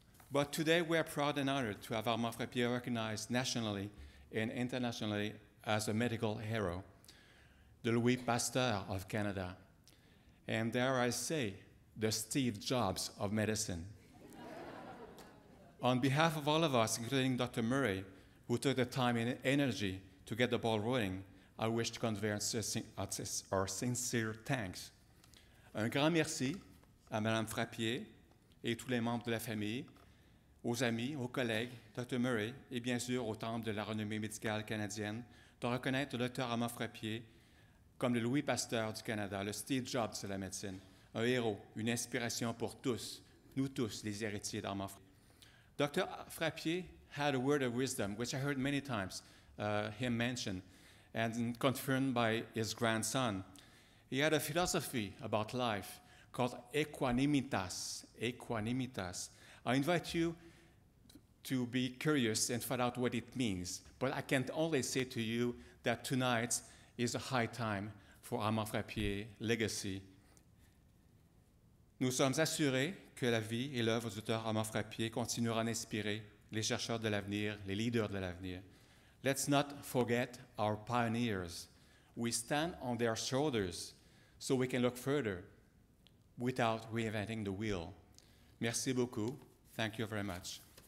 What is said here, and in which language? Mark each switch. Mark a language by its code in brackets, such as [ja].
[en] But today we are proud and honored to have Armand Frappier recognized nationally and internationally as a medical hero, the Louis Pasteur of Canada, and dare I say, the Steve Jobs of medicine. On behalf of all of us, including Dr. Murray, who took the time and energy to get the ball rolling, I wish to convey our sincere thanks. [fr] Un grand merci à Mme Frappier et tous les membres de la famille, aux amis, aux collègues, Dr. Murray et bien sûr au Temple de la renommée médicale canadienne de reconnaître le Dr. Armand Frappier comme le Louis Pasteur du Canada, le Steve Jobs de la médecine, un héros, une inspiration pour tous, nous tous, les héritiers d'Armand Frappier. [en] Dr. Frappier had a word of wisdom, which I heard many times him mention, and confirmed by his grandson. He had a philosophy about life called equanimitas. Equanimitas. I invite you to be curious and find out what it means. But I can only say to you that tonight is a high time for Armand Frappier's legacy. [fr] Nous sommes assurés que la vie et l'œuvre du Dr. Armand Frappier continueront d'inspirer les chercheurs de l'avenir, les leaders de l'avenir. [en] Let's not forget our pioneers. We stand on their shoulders so we can look further without reinventing the wheel. [fr] Merci beaucoup. [en] Thank you very much.